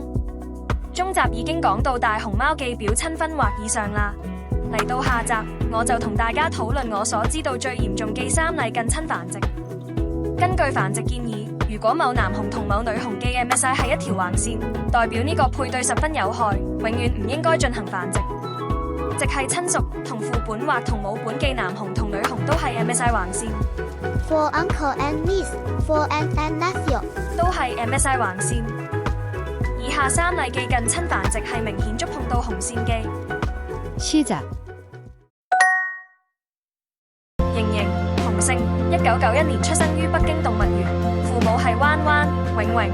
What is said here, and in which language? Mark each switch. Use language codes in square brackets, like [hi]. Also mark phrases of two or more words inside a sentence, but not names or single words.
[yue] 中集已經講到大熊貓嘅表親分或以上啦，嚟到下集我就同大家討論我所知道最嚴重嘅三例近親繁殖。根據繁殖建議，如果某男熊同某女熊嘅 MSI 係一條橫線，代表呢個配對十分有害，永遠唔應該進行繁殖。直系親屬同父本或同母本嘅男熊同女熊都係 MSI 橫線。 [en] For uncle and niece, for aunt and nephew， [yue] 都係 MSI 橫線。以下三例嘅近親繁殖係明顯觸碰到紅線嘅。 [ko] 시작 [yue] 瑩瑩，雄性，1991年出生於北京動物園，父母係彎彎、永永。